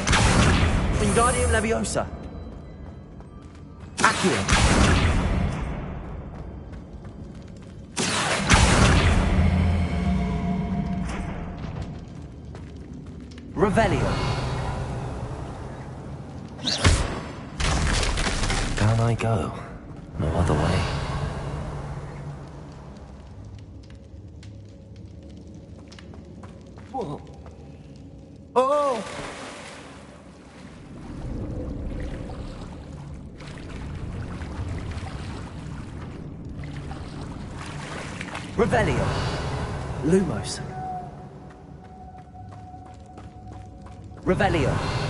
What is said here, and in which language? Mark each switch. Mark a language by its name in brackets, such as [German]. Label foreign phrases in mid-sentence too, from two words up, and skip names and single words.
[English] Wingardium Leviosa. Accio. Revelio. Down I go. No other way. Whoa. Oh! Revelio. Lumos. Revelio.